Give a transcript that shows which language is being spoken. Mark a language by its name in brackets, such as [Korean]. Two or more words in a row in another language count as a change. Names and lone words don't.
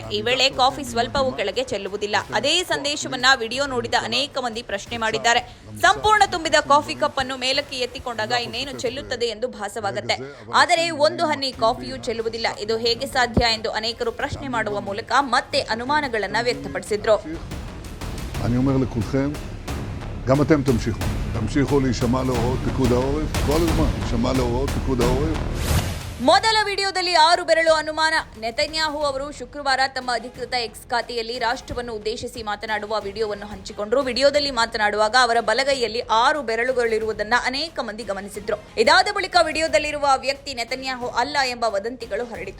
[Kannada] ಈ ವೇಳೆ ಕಾಫಿ ಸ್ವಲ್ಪವೂ ಕೆಳಗೆ ಚೆಲ್ಲುವುದಿಲ್ಲ. ಅದೇ ಸಂದೇಶವನ್ನ ವಿಡಿಯೋ ನೋಡಿದ ಅನೇಕ ಮಂದಿ ಪ್ರಶ್ನೆ ಮಾಡಿದ್ದಾರೆ. ಸಂಪೂರ್ಣ ತುಂಬಿದ ಕಾಫಿ ಕಪ್ ಅನ್ನು ಮೇಲಕ್ಕೆ ಎತ್ತಿಕೊಂಡಾಗ ಇನ್ನೇನು ಚೆಲ್ಲುತ್ತದೆ ಎಂದು ಭಾಸವಾಗುತ್ತೆ. ಆದರೆ ಒಂದು ಹನಿ ಕಾಫಿಯೂ ಚೆಲ್ಲುವುದಿಲ್ಲ. ಇದು ಹೇಗೆ ಸಾಧ್ಯ ಎಂದು ಅನೇಕರು ಪ್ರಶ್ನೆ ಮಾಡುವ ಮೂಲಕ ಮತ್ತೆ ಅನುಮಾನಗಳನ್ನು ವ್ಯಕ್ತಪಡಿಸಿದ್ರು. [Hebrew] אני אומר לכולכם, גם אתם תמשיכו להישמע להוראות פיקוד העורף, כל הזמן, להישמע להוראות פיקוד העורף. [Kannada] ಮೊದಲ ವಿಡಿಯೋದಲ್ಲಿ 6 ಬೆರಳು ಅನುಮಾನ. ನೆತನ್ಯಾಹು ಅವರು ಶುಕ್ರವಾರ ತಮ್ಮ ಅಧಿಕೃತ ಎಕ್ಸ್ ಖಾತೆಯಲ್ಲಿ ರಾಷ್ಟ್ರವನ್ನು ಉದ್ದೇಶಿಸಿ ಮಾತನಾಡುವ ವಿಡಿಯೋವನ್ನು ಹಂಚಿಕೊಂಡರು. ವಿಡಿಯೋದಲ್ಲಿ ಮಾತನಾಡುವಾಗ ಅವರ ಬಲಗೈಯಲ್ಲಿ 6 ಬೆರಳುಗಳಿರುವುದನ್ನ ಅನೇಕ ಮಂದಿ ಗಮನಿಸಿದ್ರು. ಇದಾದ ಬಳಿಕ ವಿಡಿಯೋದಲ್ಲಿರುವ ವ್ಯಕ್ತಿ ನೆತನ್ಯಾಹು ಅಲ್ಲ ಎಂಬ ವದಂತಿಗಳು ಹರಡಿತು.